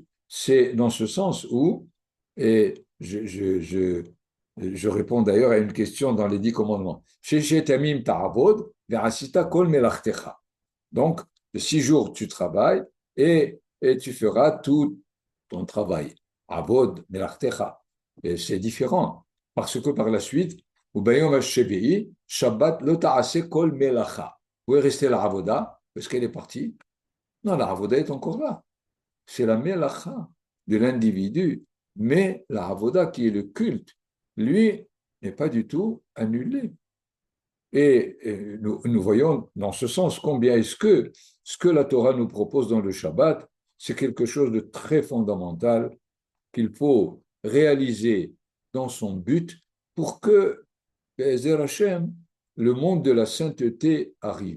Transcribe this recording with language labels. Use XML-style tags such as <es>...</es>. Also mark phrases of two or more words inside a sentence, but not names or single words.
<fr>C'est dans ce sens où, et je réponds d'ailleurs à une question dans les 10 commandements. Donc, de 6 jours, tu travailles et tu feras tout ton travail.</fr> <he>עבוד מלאכתך.</he> <fr>Et c'est différent. Parce que par la suite,</fr> <he>שבת לא תעשה כל מלאכה.</he> <fr>Où est restée la avoda? Est-ce qu'elle est partie? Non, la avoda est encore là. C'est la melacha de l'individu. Mais la avoda qui est le culte, lui, n'est pas du tout annulé. Et nous voyons dans ce sens combien est-ce que ce que la Torah nous propose dans le Shabbat, c'est quelque chose de très fondamental qu'il faut réaliser dans son but pour que,</fr> <he>בעזר השם,</he> <fr>le monde de la sainteté arrive.</fr>